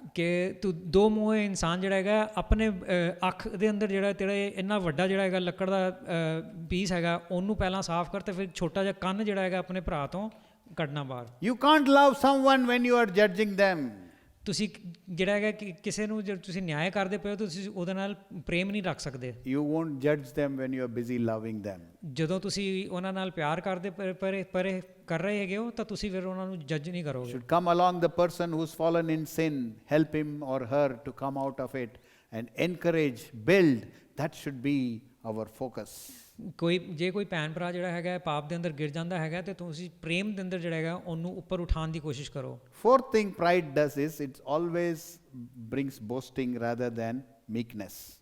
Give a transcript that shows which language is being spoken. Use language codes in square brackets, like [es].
[pa] ਕਿ ਤੂੰ ਦੋ ਮੂੰਹੇ ਇਨਸਾਨ ਜਿਹੜਾ ਹੈਗਾ ਆਪਣੇ ਅੱਖ ਦੇ ਅੰਦਰ ਜਿਹੜਾ ਤੇਰਾ ਇੰਨਾ ਵੱਡਾ ਜਿਹੜਾ ਹੈਗਾ ਲੱਕੜ ਦਾ ਪੀਸ ਹੈਗਾ ਉਹਨੂੰ ਪਹਿਲਾਂ ਸਾਫ਼ ਕਰ ਤੇ ਫਿਰ ਛੋਟਾ ਜਿਹਾ ਕੰਨ ਜਿਹੜਾ ਹੈਗਾ ਆਪਣੇ ਭਰਾ ਤੋਂ ਕੱਢਣਾ ਬਾਹਰ। [en] You can't love someone when you are judging them. [pa] ਤੁਸੀਂ ਜਿਹੜਾ ਹੈਗਾ ਕਿਸੇ ਨੂੰ ਜੇ ਤੁਸੀਂ ਨਿਆਂ ਕਰਦੇ ਪਏ ਹੋ ਤੁਸੀਂ ਉਹਦੇ ਨਾਲ ਪ੍ਰੇਮ ਨਹੀਂ ਰੱਖ ਸਕਦੇ। [en] You won't judge them when you are busy loving them. [pa] ਜਦੋਂ ਤੁਸੀਂ ਉਹਨਾਂ ਨਾਲ ਪਿਆਰ ਕਰਦੇ ਪਰੇ ਕਰ ਰਹੇ ਹੈਗੇ ਹੋ ਤਾਂ ਤੁਸੀਂ ਫਿਰ ਉਹਨਾਂ ਨੂੰ ਜੱਜ ਨਹੀਂ ਕਰੋਗੇ। [en] Should come along the person who's fallen in sin, help him or her to come out of it and encourage, build. That should be our focus. [pa] ਜੇ ਕੋਈ ਭੈਣ ਭਰਾ ਜਿਹੜਾ ਹੈਗਾ ਪਾਪ ਦੇ ਅੰਦਰ ਗਿਰ ਜਾਂਦਾ ਹੈਗਾ ਤੇ ਤੁਸੀਂ ਪ੍ਰੇਮ ਦੇ ਅੰਦਰ ਜਿਹੜਾ ਹੈਗਾ ਉਹਨੂੰ ਉੱਪਰ ਉਠਾਉਣ ਦੀ ਕੋਸ਼ਿਸ਼ ਕਰੋ। [en] Fourth thing pride does is it always brings boasting rather than meekness.